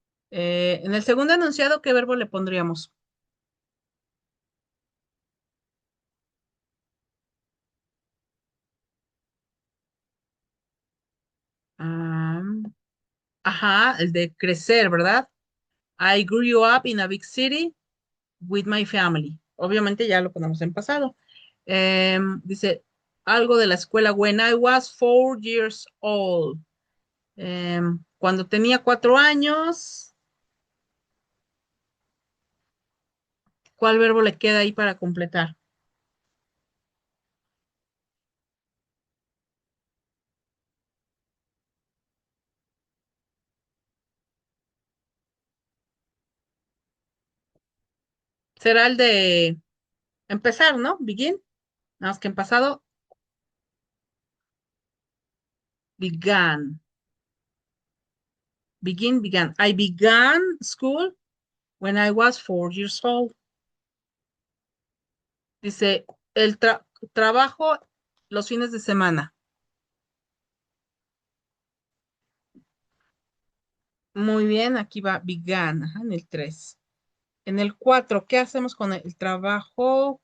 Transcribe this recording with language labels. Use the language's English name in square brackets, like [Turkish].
[Spanish] En el segundo enunciado, ¿qué verbo le pondríamos? Ah, ajá, el de crecer, ¿verdad? [English] I grew up in a big city with my family. [Spanish] Obviamente ya lo ponemos en pasado. Dice algo de la escuela. [English] When I was 4 years old. [Spanish] Cuando tenía 4 años, ¿cuál verbo le queda ahí para completar? Será el de empezar, ¿no? Begin. Nada más que en pasado, began. [English] Begin, began. I began school when I was 4 years old. [Spanish] Dice, el trabajo los fines de semana. Muy bien, aquí va began, ajá, en el 3. En el 4, ¿qué hacemos con el trabajo?